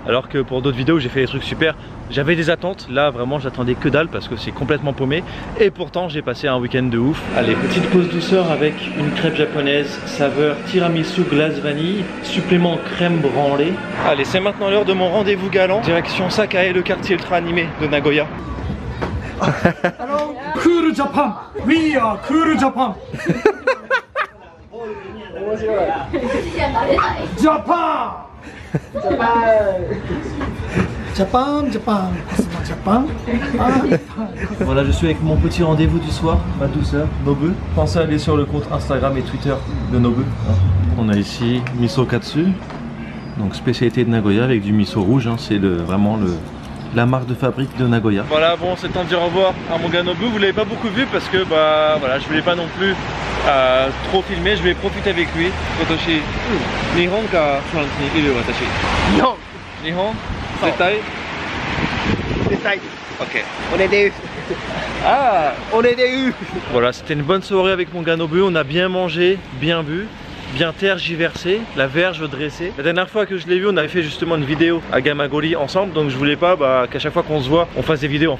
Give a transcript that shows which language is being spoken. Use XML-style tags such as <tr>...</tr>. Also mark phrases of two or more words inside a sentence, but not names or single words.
<fr>alors que pour d'autres vidéos j'ai fait des trucs super. J'avais des attentes, là vraiment j'attendais que dalle parce que c'est complètement paumé. Et pourtant j'ai passé un week-end de ouf. Allez, petite pause douceur avec une crêpe japonaise, saveur tiramisu glace vanille, supplément crème branlée. Allez, c'est maintenant l'heure de mon rendez-vous galant. Direction Sakae, le quartier ultra animé de Nagoya.</fr> <en>Cool Japan! We are Cool Japan! Japan! Japan, Japan, Japan.</en> <fr>Voilà, je suis avec mon petit rendez-vous du soir, ma douceur, Nobu. Pensez à aller sur le compte Instagram et Twitter de Nobu. On a ici miso katsu, donc spécialité de Nagoya avec du miso rouge, hein. C'est vraiment la marque de fabrique de Nagoya. Voilà, bon, c'est temps de dire au revoir à mon gars Nobu. Vous l'avez pas beaucoup vu parce que bah voilà, je voulais pas non plus trop filmer. Je vais profiter avec lui.</fr> <ja>今年日本かフランスにいる私. 日本。日本. Zetai. Zetai. Ok. Onedeus. Ah. Onedeus.</ja> <fr>Voilà, c'était une bonne soirée avec mon gars Nobu. On a bien mangé, bien bu, bien tergiversé, la verge dressée. La dernière fois que je l'ai vu, on avait fait justement une vidéo à Gamagori ensemble, donc je voulais pas qu'à chaque fois qu'on se voit, on fasse des vidéos en fait.</fr>